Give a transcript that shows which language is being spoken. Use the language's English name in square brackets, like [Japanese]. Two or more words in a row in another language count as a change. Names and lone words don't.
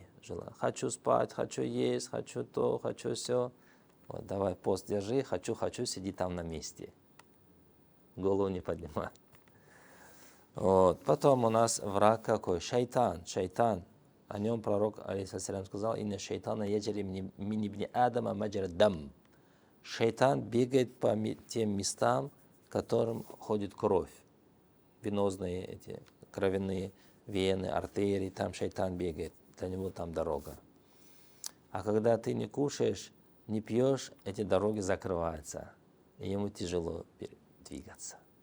[Russian] Хочу спать, хочу есть, хочу то, хочу все. Вот, давай пост держи, хочу, сиди там на месте. Голову не поднимай. Вот. Потом у нас враг какой? Шайтан. О нем пророк, алейхиссалям, сказал: [Arabic] «إن الشيطان يجري من ابن آدم مجرى الدم». [Russian] Шайтан бегает по тем местам, в которым ходит кровь. Венозные эти кровяные вены, артерии, там шайтан бегает. Для него там дорога. А когда ты не кушаешь, не пьешь, эти дороги закрываются, и ему тяжело двигаться.